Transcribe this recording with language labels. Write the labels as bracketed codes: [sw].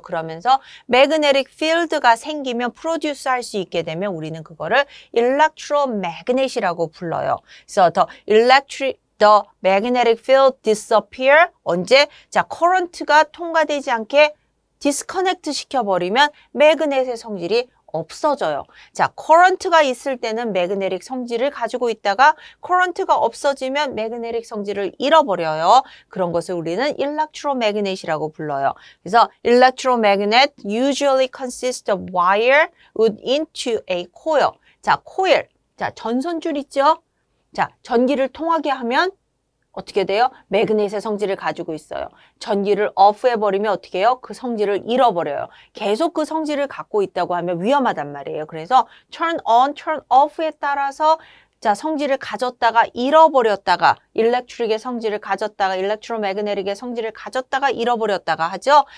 [ko] 그러면서 magnetic field가 생기면 produce 할 수 있게 되면 우리는 그거를 electromagnet이라고 불러요. [en] 그래서 the magnetic field disappear 언제? [ko] 자, current가 통과되지 않게 disconnect 시켜버리면 매그넷의 성질이 없어져요. 자, 커런트가 있을 때는 매그네틱 성질을 가지고 있다가 커런트가 없어지면 매그네틱 성질을 잃어버려요. 그런 것을 우리는 electromagnet이라고 불러요. [en] 그래서 electromagnet usually consists of wire wound into a coil. [ko] 자, coil. 자, 전선줄 있죠? 자, 전기를 통하게 하면 어떻게 돼요? 매그넷의 성질을 가지고 있어요. 전기를 off해버리면 어떻게 해요? 그 성질을 잃어버려요. 계속 그 성질을 갖고 있다고 하면 위험하단 말이에요. 그래서 turn on, turn off에 따라서 자 성질을 가졌다가 잃어버렸다가 일렉트릭의 성질을 가졌다가 일렉트로매그네틱의 성질을 가졌다가 잃어버렸다가 하죠.